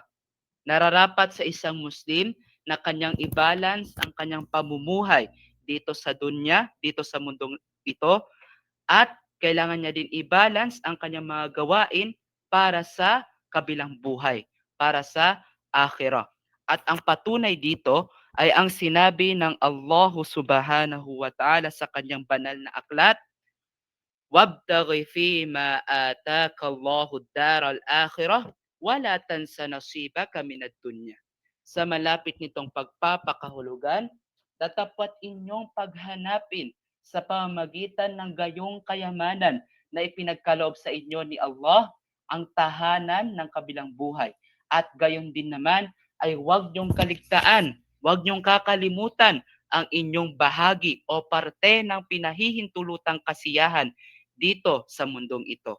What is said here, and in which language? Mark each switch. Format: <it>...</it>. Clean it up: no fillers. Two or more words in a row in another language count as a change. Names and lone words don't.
<tl>Nararapat sa isang Muslim na kanyang i-balance ang kanyang pamumuhay dito sa dunya, dito sa mundong ito, at kailangan niya din i-balance ang kanyang mga gawain para sa kabilang buhay, para sa akhirah. At ang patunay dito ay ang sinabi ng Allah</tl> <ar>سبحانه وتعالى</ar> <tl>sa kanyang banal na aklat,</tl> <ar>وَابْتَغِ فِيمَا آتَاكَ اللَّهُ الدَّارَ الْآخِرَةَ وَلَا تَنْسَ نَصِيبَكَ مِنَ الدُّنْيَا.</ar> <tl>Sa malapit nitong pagpapakahulugan, tatapat inyong paghanapin sa pamamagitan ng gayong kayamanan na ipinagkaloob sa inyo ni Allah ang tahanan ng kabilang buhay. At gayon din naman ay huwag niyong kaligtaan, huwag niyong kakalimutan ang inyong bahagi o parte ng pinahihintulutang kasiyahan dito sa mundong ito.</tl>